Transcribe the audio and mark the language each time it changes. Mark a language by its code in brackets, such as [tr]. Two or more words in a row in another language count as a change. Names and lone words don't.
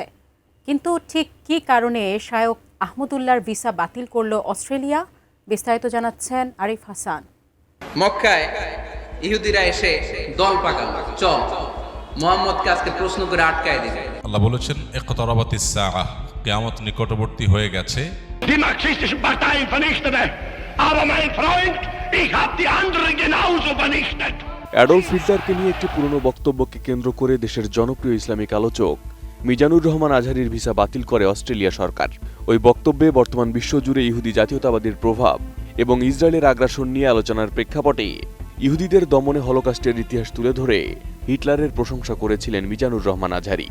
[bn] কিন্তু ঠিক কী কারণে শায়খ আহমদুল্লাহর ভিসা বাতিল করল অস্ট্রেলিয়া, বিস্তারিত জানাচ্ছেন আরিফ হাসান। মক্কায় ইহুদিরা এসে দল পাকাল, চল মুহাম্মদকে আজকে প্রশ্ন করে আটকায় দিবে। আল্লাহ বলেছেন [ar] اقتربت الساعة, [bn] কিয়ামত নিকটবর্তী হয়ে গেছে। [de] Die marxistischen Parteien vernichtet er. Aber mein Freund, ich habe die anderen genauso vernichtet. [bn] অ্যাডলফ হিটলারকে নিয়ে একটি পুরনো বক্তব্যকে কেন্দ্র করে দেশের জনপ্রিয় ইসলামিক আলোচক মিজানুর রহমান আজহারীর ভিসা বাতিল করে অস্ট্রেলিয়া সরকার। ওই বক্তব্যে বর্তমান বিশ্বজুড়ে ইহুদি জাতীয়তাবাদের প্রভাব এবং ইসরায়েলের আগ্রাসন নিয়ে আলোচনার প্রেক্ষাপটে ইহুদিদের দমনে হলোকাস্টের ইতিহাস তুলে ধরে হিটলারের প্রশংসা করেছিলেন মিজানুর রহমান আজহারী।